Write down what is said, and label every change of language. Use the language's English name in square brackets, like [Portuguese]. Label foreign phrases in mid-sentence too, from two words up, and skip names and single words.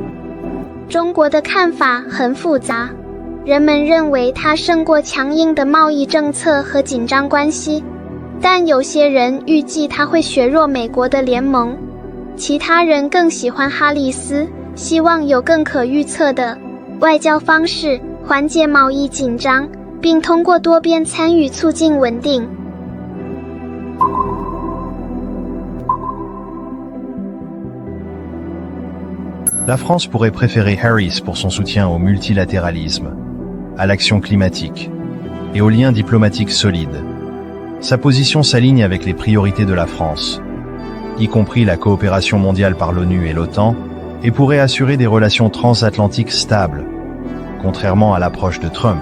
[Chinese] 中国的看法很复杂，人们认为它胜过强硬的贸易政策和紧张关系，但有些人预计它会削弱美国的联盟，其他人更喜欢哈里斯，希望有更可预测的外交方式缓解贸易紧张，并通过多边参与促进稳定。 [French] La France pourrait préférer Harris pour son soutien au multilatéralisme, à l'action climatique et aux liens diplomatiques solides. Sa position s'aligne avec les priorités de la France, y compris la coopération mondiale par l'ONU et l'OTAN, et pourrait assurer des relations transatlantiques stables, contrairement à l'approche de Trump.